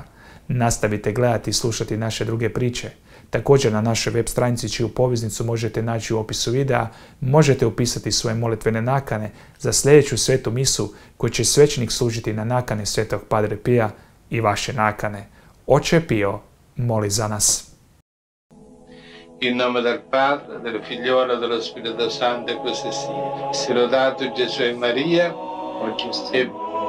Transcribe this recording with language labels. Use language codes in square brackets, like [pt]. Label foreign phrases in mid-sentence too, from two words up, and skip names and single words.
[hr] Nastavite gledati i slušati naše druge priče. Također na našoj web stranici, čiju poveznicu možete naći u opisu videa, možete upisati svoje molitvene nakane za sljedeću svetu misu koju će svećenik služiti na nakane svetog Padre Pija i vaše nakane. Oče Pio, moli za nas. [it] In nome del Padre, del Figliolo e dello Spirito Santo, così sia. Sia lodato Gesù e Maria, oggi e